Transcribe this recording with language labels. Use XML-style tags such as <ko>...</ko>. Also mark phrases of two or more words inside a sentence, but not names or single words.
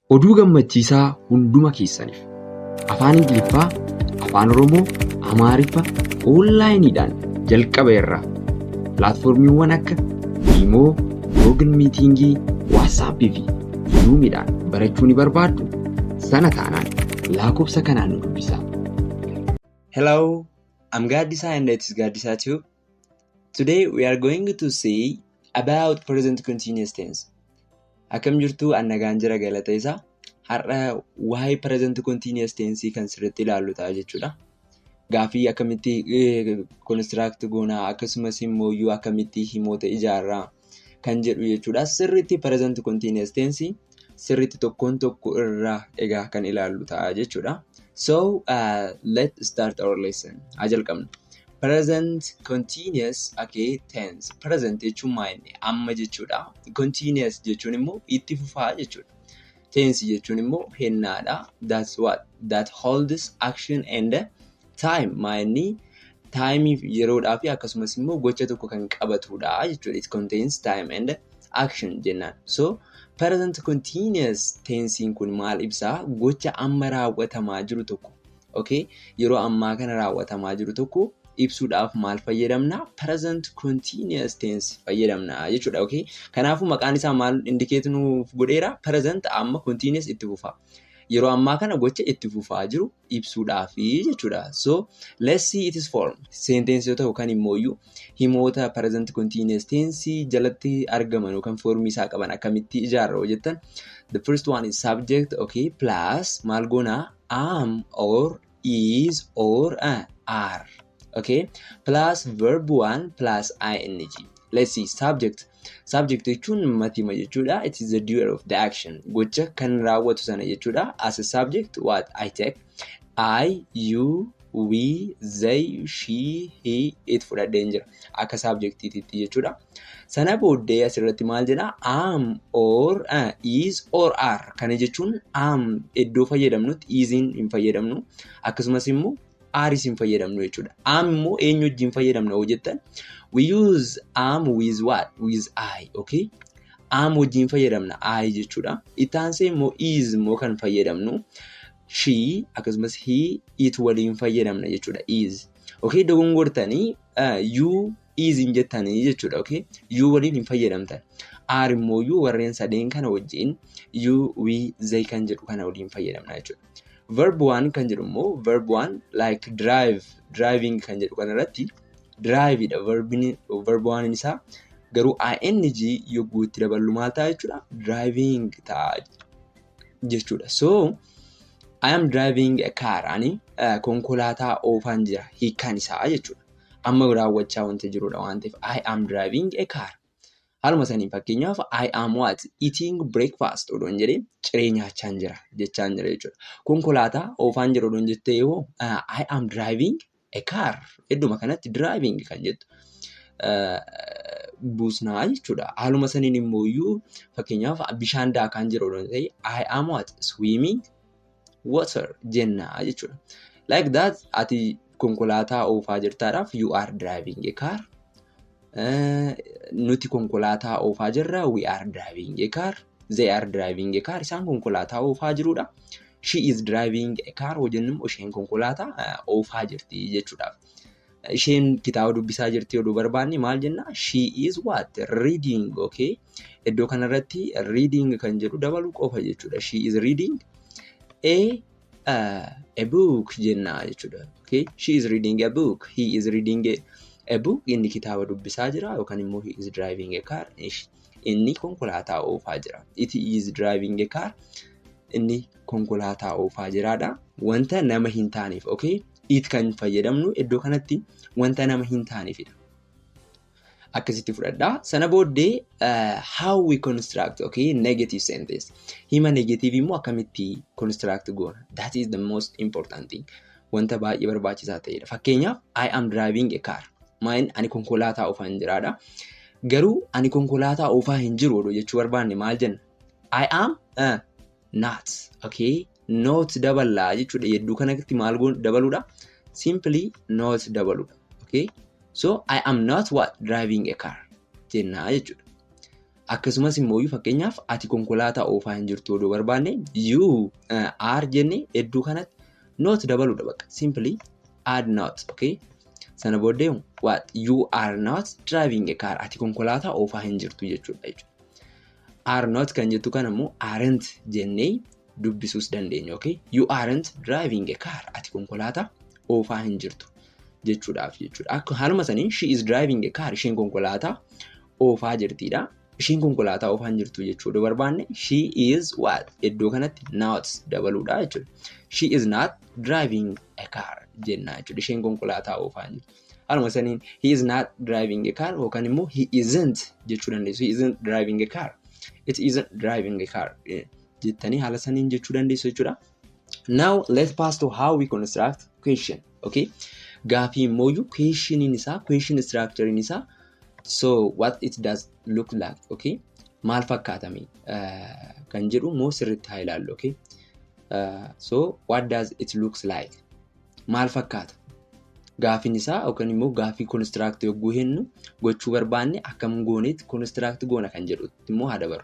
<om>oduu gammachiisaa hunduma keessaniif afaan Ingiliffaa, afaan Oromoo, Amaariffaa onlaayiniidhaan jalqaba irraa pilaatfoormiiwwan akka Iimoo, Google Miitingii, Waatsaappii fi Zuumiidhaan barachuu ni barbaaddu? Sana taanaan lakkoofsa kanaan nu dubbisaa.</om> <en>Hello, I'm Gaddisa and it is Gaddisa Tube. Today we are going to see about present continuous tense.</en> <om>Akkam jirtu annagaan jira galata isaa. Har'a waa'ee</om> <en>present continuous tense</en> <om>kan sirriitti ilaallu ta'a jechuudha. Gaafii akkamitti construct goonaa akkasumas immoo akkamitti himoota ijaarraa kan jedhu jechuudha. Sirriitti</om> <en>present continuous tense</en> <om>sirriitti tokkoon tokko irraa egaa kan ilaallu ta'a jechuudha.</om> <en>So let's start our lesson.</en> <om>Jalqabna.</om> <en>Present continuous tense.</en> <om>Present jechuun maali? Amma jechuudha. Continuous jechuun immoo itti fufaa jechuudha.</om> <en>Tense jechuun</en> <om>immoo hennaadha.</om> <en>That's what? That holds action and time.</en> <om>Maali?</om> <en>Time yeroodhaa</en> <om>fi akkasumas immoo gocha tokko kan qabatudha jechuudha.</om> <en>It contains time and action</en> <om>jennaan.</om> <en>So present continuous tense</en> <om>kun maal ibsaa? Gocha amma raawwatamaa jiru tokko. Okay? Yeroo ammaa kana raawwatamaa jiru tokko ibsuudhaaf maal fayyadamna?</om> <en>Present continuous tense</en> <om>fayyadamna jechuudha.</om> <en>Okay?</en> <om>Kanaafuu maqaan isaa maal indicate nuuf godheera? Present amma continuous itti fufaa. Yeroo ammaa kana gocha itti fufaa jiru ibsuudhaaf jechuudha.</om> <en>So let's see its form.</en> <om>Sentence yoo ta'u kan immoo himoota</om> <en>present continuous tense</en> <om>jalatti argaman yookaan formii isaa qaban akkamitti ijaarra jettan.</om> <en>The first one is subject, okay, plus</en> <om>maal goona?</om> <en>Am or is or are. Okay, plus verb 1 plus ing. Let's see subject. Subject</en> <om>jechuun matima jechuudha.</om> <en>It is the doer of the action.</en> <om>Gocha kan raawwatu sana jechuudha.</om> <en>As a subject, what? I take. I, you, we, they, she, he, it</en> <om>fudhadheen jira. Akka subjectiitti jechuudha. Sana booddee asirratti maal jedha? Am or is or are. Kana jechuun am iddoo fayyadamnutti isin hin fayyadamnu. Akkasumas immoo aris hin fayyadamnu jechuudha. Am immoo eenyu wajjin fayyadamna yoo jettan,</om> <en>we use am with what? With I, okay?</en> <om>Am wajjin fayyadamna I jechuudha. Itaansee immoo is immoo kan fayyadamnu she akkasumas he, it waliin fayyadamna jechuudha. Is, okay? Dogongortanii</om> <en>you is</en> <om>hin jettanii jechuudha. Okay? You waliin hin fayyadamtan. Are immoo warreen sadeen kana wajjin</om> <en>you, we, they</en> <om>kan jedhu kana waliin fayyadamna jechuudha.</om> <en>Verb 1</en> <om>kan jedhu immoo</om> <en>verb 1 like drive, driving</en> <om>kan jedhu kanarratti</om> <en>drive</en> <om>dha</om> <en>verb 1</en> <om>isaa. Garuu ing yogguu itti daballu maal ta'a jechuudha? Driving ta'a jechuudha.</om> <en>So I am driving a car.</en> <om>Ani konkolaataa oofaan jira hiikkaan isaa jechuudha. Amma raawwachaa wanta jirudha waan ta'eef</om> <en>I am driving a car.</en> <om>Haaluma sanii fakkeenyaaf</om> <en>I am what? Eating breakfast</en> <om>odoon jedhee ciree nyaachaan jira jechaan jira jechuudha. Konkolaataa oofaan jira odoon jettee yoo</om> <en>I am driving a car.</en> <om>Idduma kanatti driving kan jettu buusnaa jechuudha. Haaluma saniin immoo fakkeenyaaf bishaan daakaan jira odoon ta'e</om> <en>I am what? Swimming water</en> <om>jennaa jechuudha.</om> <en>Like that</en> <om>ati konkolaataa oofaa jirtaadhaaf</om> <en>you are driving a car.</en> <om>Nuti konkolaataa oofaa jirra,</om> <en>we are driving a car. They are driving a car.</en> <om>Isaan konkolaataa oofaa jirudha.</om> <en>She is driving a car.</en> <om>Hojjennum isheen konkolaataa oofaa jirti jechuudha. Isheen kitaaba dubbisaa jirti yoo barbaanne maal jenna?</om> <en>She is what? Reading, okay?</en> <om>Iddoo kanarratti reading kan jedhu dabaluu qofa jechuudha.</om> <en>She is reading a book</en> <om>jenna jechuudha.</om> <en>Okay? She is reading a book. He is reading a book.</en> <om>Inni kitaaba dubbisaa jira yookaan immoo</om> <en>he is driving a car.</en> <om>Inni konkolaataa oofaa jira.</om> <en>It is driving a car.</en> <om>Inni konkolaataa oofaa jiraadha. Wanta nama hin taaneef, okay? It kan fayyadamnu iddoo kanatti wanta nama hin taaneefidha. Akkasitti fudhadhaa. Sana booddee</om> <en>how we construct, okay? Negative sentence.</en> <om>Hima negative immoo akkamitti construct goona?</om> <en>That is the most important thing.</en> <om>Wanta baay'ee barbaachisaa ta'edha.</om> <en>Fakkeenyaaf I am driving a car.</en> <om>Maal ani konkolaataa oofaan jiraadha. Garuu ani konkolaataa oofaa hin jiru jechuu barbaanne maal jenna?</om> <en>I am not, okay?</en> <om>Not daballaa jechuudha. Yedduu kanatti maal dabaluudha?</om> <en>Simply not dabaluudha. Okay? So I am not what? Driving a car</en> <om>jennaa jechuudha. Akkasumas immoo fakkeenyaaf ati konkolaataa oofaa hin jirtu odoo barbaanne</om> <en>you are</en> <om>jennee hedduu kanatti not dabaluudha bakka.</om> <en>Simply add not. Okay.</en> <om>Sana booddee</om> <en>what you are not driving a car.</en> <om>Ati konkolaataa oofaa hin jirtu jechuudha. Are not kan jettu kana immoo aren't jennee dubbisuus dandeenya.</om> <en>Okay. You aren't driving a car.</en> <om>Ati konkolaataa oofaa hin jirtu jechuudhaaf jechuudha. Haaluma saniin</om> <en>she is driving a car.</en> <om>Isheen konkolaataa oofaa jirtiidha. Isheen konkolaataa oofaa hin jirtu jechuudha barbaanne</om> <en>she is what</en> <om>iddoo kanatti not dabaluudha jechuudha.</om> <en>She is not driving a car</en> <om>jenna jechuudha. Isheen konkolaataa oofaa hin jirtu. Haaluma saniin</om> <en>he is not driving a car</en> <om>yookaan immoo</om> <en>he isn't</en> <om>jechuu dandeessu.</om> <en>He isn't driving a car. It isn't driving a car</en> <om>jettanii haala saniin jechuu dandeessu jechuudha.</om> <en>Now let's pass to how we construct question.</en> <om>Okay. Gaafii immoo</om> <en>question structure</en> <om>isaa.</om> <en>So what it does look like, okay?</en> <om>Maal fakkaatame kan jedhu moo sirriitti haa ilaallu,</om> <en>okay? So what does it looks like?</en> <om>Maal fakkaata? Gaafiin isaa yookaan immoo gaafii construct yogguu hennu gochuu barbaanne akkam gooneetti construct goona kan jedhutti immoo haa dabaru.</om>